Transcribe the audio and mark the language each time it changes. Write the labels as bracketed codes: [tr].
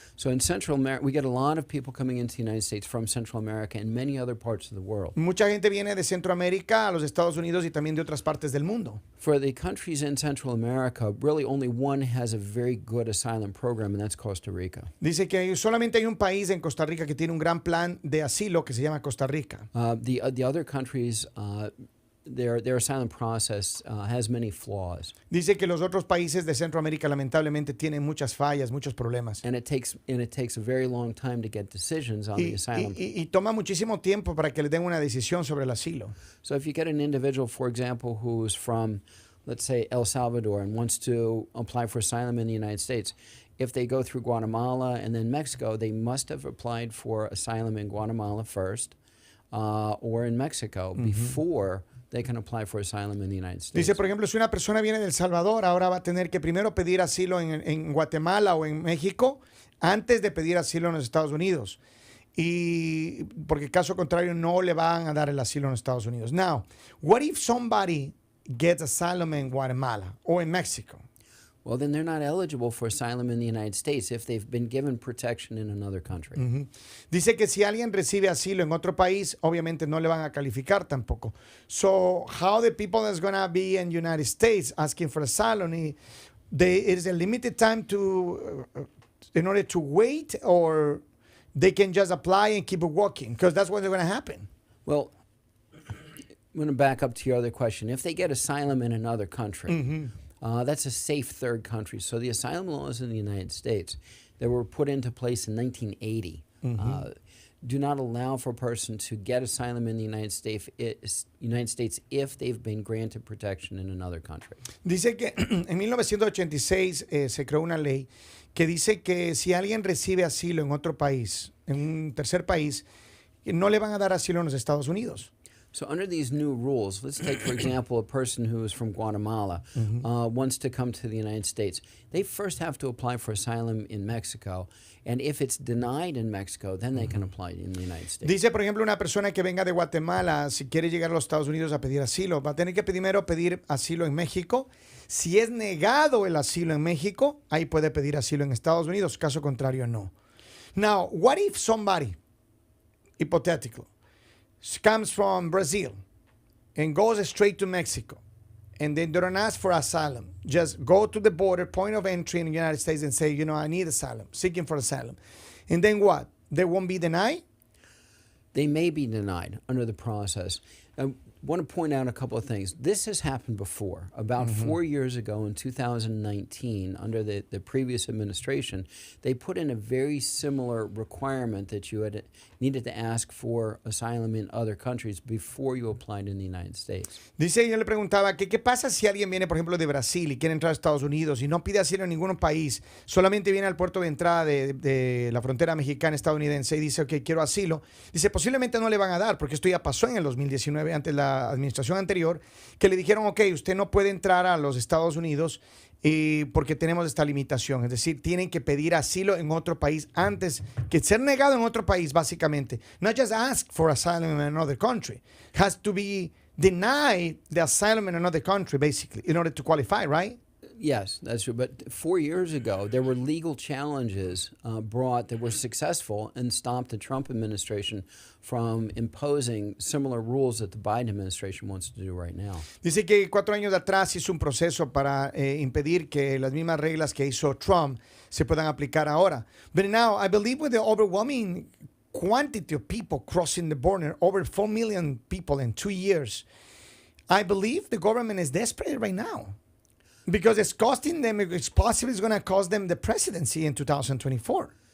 [en] So in Central America, we get a lot of people coming into the United States from Central America and many other parts of the world. [es] Mucha gente viene de Centroamérica a los Estados Unidos y también de otras partes del mundo. [en] For the countries in Central America, really only one has a very good asylum program, and that's Costa Rica. [es] Dice que solamente hay un país en Costa Rica que tiene un gran plan de asilo que se llama Costa Rica. [en] The other countries, their asylum process has many flaws. [es] Dice que los otros países de Centroamérica lamentablemente tienen muchas fallas, muchos problemas. [en] And it takes a very long time to get decisions on the asylum. [es] Y toma muchísimo tiempo para que le den una decisión sobre el asilo. [en] So if you get an individual, for example, who's from, let's say, El Salvador and wants to apply for asylum in the United States, if they go through Guatemala and then Mexico, they must have applied for asylum in Guatemala first or in Mexico before they can apply for asylum in the United States. [es] Dice, por ejemplo, si una persona viene de El Salvador, ahora va a tener que primero pedir asilo en Guatemala o en México antes de pedir asilo en los Estados Unidos. Y porque caso contrario no le van a dar el asilo en los Estados Unidos. [en] Now, what if somebody gets asylum in Guatemala or in Mexico? Well, then they're not eligible for asylum in the United States if they've been given protection in another country. [es] Dice que si alguien recibe asilo en otro país, obviamente no le van a calificar tampoco. [en] So, how the people that's going to be in the United States asking for asylum, it is a limited time to in order to wait, or they can just apply and keep walking? Because that's what's going to happen. Well, I'm going to back up to your other question. If they get asylum in another country, that's a safe third country. So the asylum laws in the United States that were put into place in 1980 do not allow for a person to get asylum in the United States if they've been granted protection in another country. [es] Dice que en 1986 se creó una ley que dice que si alguien recibe asilo en otro país, en un tercer país, no le van a dar asilo en los Estados Unidos. [en] So under these new rules, let's take, for example, a person who is from Guatemala wants to come to the United States. They first have to apply for asylum in Mexico. And if it's denied in Mexico, then they can apply in the United States. [es] Dice, por ejemplo, una persona que venga de Guatemala, si quiere llegar a los Estados Unidos a pedir asilo, va a tener que primero pedir asilo en México. Si es negado el asilo en México, ahí puede pedir asilo en Estados Unidos. Caso contrario, no. [en] Now, what if somebody, hypothetical, comes from Brazil and goes straight to Mexico, and they don't ask for asylum, just go to the border, point of entry in the United States and say, I need asylum, seeking for asylum. And then what? They won't be denied? They may be denied under the process. want to point out a couple of things. This has happened before. About 4 years ago in 2019, under the previous administration, they put in a very similar requirement that you had needed to ask for asylum in other countries before you applied in the United States. [es] Dice, yo le preguntaba que qué pasa si alguien viene, por ejemplo, de Brasil y quiere entrar a Estados Unidos y no pide asilo en ningún país, solamente viene al puerto de entrada de la frontera mexicana estadounidense y dice, ok, quiero asilo. Dice, posiblemente no le van a dar, porque esto ya pasó en el 2019, ante la administración anterior, que le dijeron, ok, usted no puede entrar a los Estados Unidos porque tenemos esta limitación. Es decir, tienen que pedir asilo en otro país antes que ser negado en otro país, básicamente. [en] Not just ask for asylum in another country. Has to be denied the asylum in another country, basically, in order to qualify, right? Yes, that's true. But 4 years ago, there were legal challenges brought that were successful and stopped the Trump administration from imposing similar rules that the Biden administration wants to do right now. [es] Dice que 4 años atrás hizo un proceso para impedir que las mismas reglas que hizo Trump se puedan aplicar ahora. [en] But now, I believe with the overwhelming quantity of people crossing the border, over 4 million people in 2 years, I believe the government is desperate right now. Because it's costing them, it's possibly going to cost them the presidency in 2024.